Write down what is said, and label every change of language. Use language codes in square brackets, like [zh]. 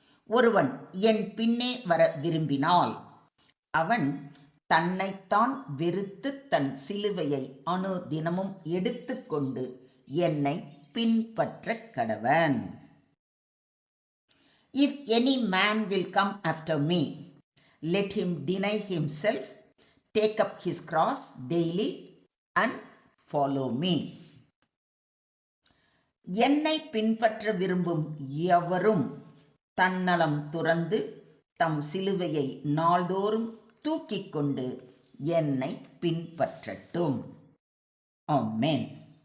[ta] ஒருவன் என் பின்னே வர விரும்பினால் அவன் தன்னைத்தான் வெறுத்து தன் சிலுவையை அனுதினமும் எடுத்துக்கொண்டு என்னை பின்பற்ற கடவன். [en] If any man will come after me, let him deny himself, take up his cross daily and follow me. [ta] என்னை பின்பற்ற விரும்பும் எவரும் தன்னலம் துறந்து தம் சிலுவையை நாள்தோறும் தூக்கிக் கொண்டு என்னை பின்பற்றட்டும். ஆமென்.